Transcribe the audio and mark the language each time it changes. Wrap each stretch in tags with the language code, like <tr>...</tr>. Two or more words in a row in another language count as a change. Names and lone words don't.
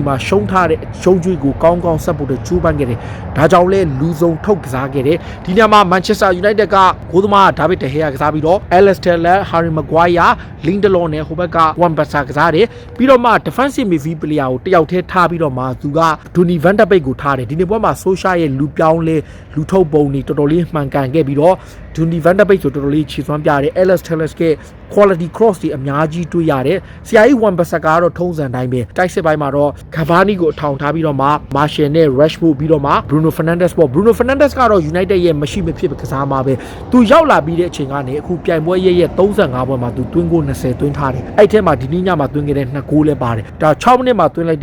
<my>မှာရှုံးထားတဲ့ရှုံးကျွေးကိုကောင်းကောင်းဆက်ဖို့ချိုးပမ်းခဲ့တယ်ဒါကြောင့်လဲလူစုံထုတ်ကစားခဲ့တယ်ဒီညမှာ Manchester United ကဂိုးသမားဒါဗစ်ဒဟေယာကစားပြီးတော့ Alistair Lett Harry Maguire Lindelof နဲ့ဟိုဘက်က Wan-Bissaka ကစားတယ်ပြီးတော့မှ</my> <en>defensive midfield player</en> <my>ကိုတယောက်တည်းထားပြီးတော့မှသူက Donny van de Beek ကိုထားတယ်ဒီနေ့ပွဲမှာ Solskjaer ရဲ့လူပြောင်းလဲလူထုတ်ပုံတွေတော်တော်လေးမှန်ကန်ခဲ့ပြီးတော့ Donny van de Beek ဆိုတော်တော်လေးခြေစွမ်းပြတယ် Alistair Lett က</my> <en>quality cross</en> <my>တွေအ များကြီးတွေ့ရတယ်ဆရာကြီး Wan-Bissaka ကတော့ထုံးစံတိုင်းပဲတိုက်စစ်ပိုင်းမှာတော့ Cavani ကိုအထောင်ထားပြီးတော့မှ Martial နဲ့ Rashford ပြီးတော့မှ Bruno Fernandes ပေါ့ Bruno Fernandes ကတော့ United ရဲ့မရှိမဖြစ်ကစားမှာပဲသူရောက်လာပြီးတဲ့အချိန်ကနေအခုပြိုင်ပွဲရဲ့35ပွဲမှာသူသွင်းဂိုး20သွင်းထားတယ်အဲ့ထဲမှာဒီနေ့ညမှာသွင်းခဲ့တဲ့2ဂိုးလည်းပါတယ်ဒါ6မိနစ်မှာသွင်းလိုက်</my>